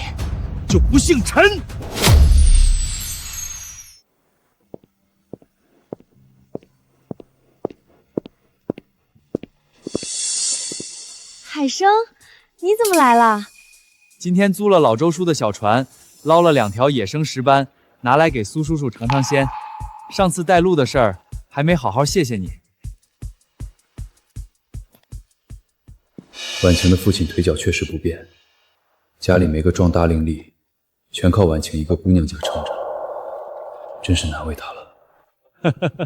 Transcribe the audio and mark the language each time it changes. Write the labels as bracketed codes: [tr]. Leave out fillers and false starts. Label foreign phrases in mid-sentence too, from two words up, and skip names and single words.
[zh] 就不姓陳。海生，你怎麼來了？今天租了老周叔的小船，撈了2條野生石斑，拿來給蘇叔叔嘗嘗鮮。上次帶路的事兒還沒好好謝謝你。婉晴的父親腿腳確實不便，家裡沒個壯大伶俐，全靠婉晴一個姑娘家撐着，真是難為他了。